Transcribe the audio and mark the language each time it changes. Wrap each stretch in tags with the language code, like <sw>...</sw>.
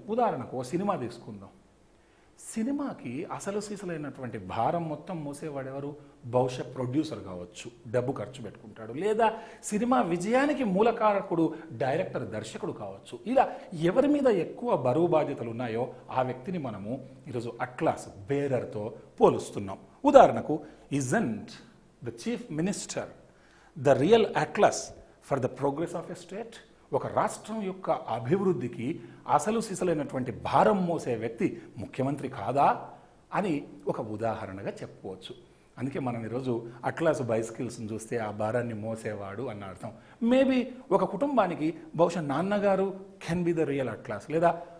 <te>ఉదాహరణకు సినిమా తీసుకుందాం. సినిమాకి అసలు సిసలైనటువంటి భారం మొత్తం మోసేవాడు ఎవరు? బహుశా ప్రొడ్యూసర్ కావచ్చు, డబ్బు ఖర్చు పెట్టుకుంటాడు. లేదా సినిమా విజయానికి మూలకారకుడు డైరెక్టర్, దర్శకుడు కావచ్చు. ఇలా ఎవరి మీద ఎక్కువ బరువు బాధ్యతలు ఉన్నాయో ఆ వ్యక్తిని మనము ఈరోజు అట్లాస్, బేరర్తో పోలుస్తున్నాం. ఉదాహరణకు,</te> <en>isn't the chief minister the real atlas for the progress of a state?</en> <te>ఒక రాష్ట్రం యొక్క అభివృద్ధికి అసలు సిసలైనటువంటి భారం మోసే వ్యక్తి ముఖ్యమంత్రి కాదా అని ఒక ఉదాహరణగా చెప్పుకోవచ్చు. అందుకే మనం ఈరోజు అట్లాస్ బైసికల్స్ని చూస్తే ఆ భారాన్ని మోసేవాడు అన్న అర్థం. మేబీ ఒక కుటుంబానికి బహుశా నాన్నగారు</te> <en>can be the real atlas,</en> <te>లేదా</te>